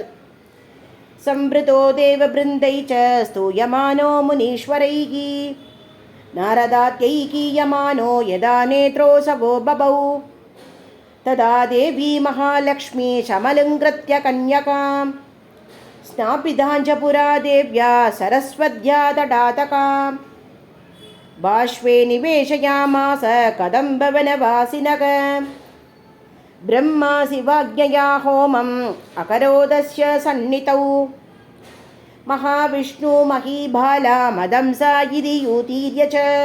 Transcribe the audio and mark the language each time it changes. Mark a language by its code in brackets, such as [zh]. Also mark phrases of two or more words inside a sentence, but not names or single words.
[sa] सम्प्रीतो देव बृन्दैः च स्तूयमानो मुनीश्वरैः नारदाद्यैर्गीयमानो यथा नेत्रोत्सवो बभौ तदा देवी महालक्ष्मी समालिङ्ग्य कन्यकाम् स्नापिताञ्च पुरा देव्या सरस्वत्या तटातकाम् बाष्पे निवेशयामास कदम्बवनवासिनः ब्रह्मा शिवाज्ञया होमम् अकरोदस्य सन्नितौ महाविष्णु महीबाला मदंसा इति युतीर्य च